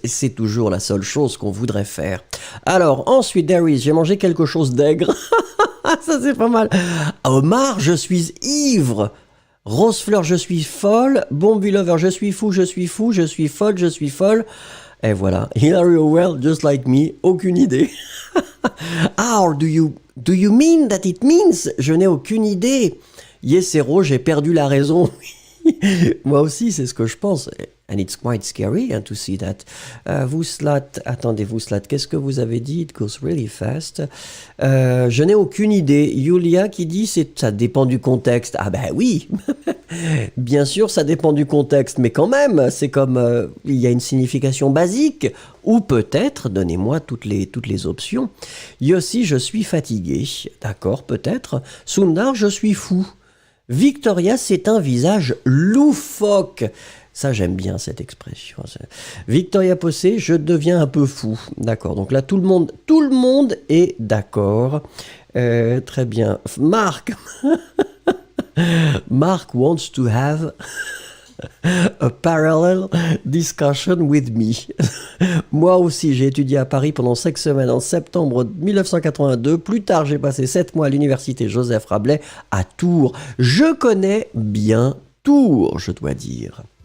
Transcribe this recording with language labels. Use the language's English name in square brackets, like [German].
[French] C'est toujours la seule chose qu'on voudrait faire. Alors, ensuite, Darius, j'ai mangé quelque chose d'aigre. Ça c'est pas mal. Omar, je suis ivre. Rose Fleur, je suis folle. Bombi Lover, je suis fou, je suis fou, je suis folle, je suis folle. Et voilà, Hilary Howell, [English] just like me, [French] aucune idée. [English] Ah, or do you mean that it means? [French] Je n'ai aucune idée. Yesero, j'ai perdu la raison. Moi aussi, c'est ce que je pense. [English] And it's quite scary to see that. [French] Vouslat, attendez, Vouslat, qu'est-ce que vous avez dit? [English] It goes really fast. [French] Je n'ai aucune idée. Yulia qui dit ça dépend du contexte. Ah ben oui, bien sûr ça dépend du contexte, mais quand même, c'est comme il y a une signification basique. Ou peut-être, donnez-moi toutes les options. Yossi, je suis fatigué. D'accord, peut-être. Sundar, je suis fou. Victoria, c'est un visage loufoque. Ça, j'aime bien cette expression. Victoria Possé, je deviens un peu fou. D'accord. Donc là, tout le monde est d'accord. Très bien. Marc. [English] Marc wants to have a parallel discussion with me. [French] Moi aussi, j'ai étudié à Paris pendant 5 semaines en septembre 1982. Plus tard, j'ai passé 7 mois à l'université Joseph Rabelais à Tours. Je connais bien Tours, je dois dire.